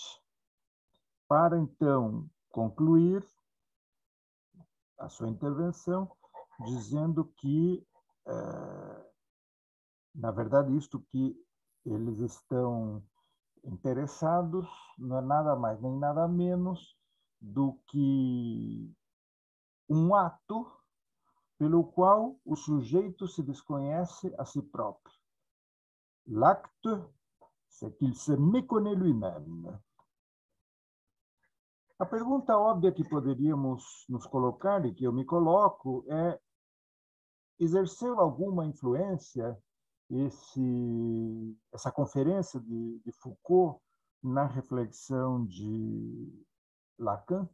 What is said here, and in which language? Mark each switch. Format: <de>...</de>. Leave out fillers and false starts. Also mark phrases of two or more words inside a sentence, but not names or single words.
<pt>Para, então, concluir a sua intervenção dizendo que, na verdade, isto que eles estão interessados não é nada mais nem nada menos do que um ato pelo qual o sujeito se desconhece a si próprio.</pt> <fr>L'acte, c'est qu'il se méconnaît lui-même.</fr> <pt>A pergunta óbvia que poderíamos nos colocar, e que eu me coloco, é: exerceu alguma influência essa conferência de Foucault na reflexão de Lacan?</pt>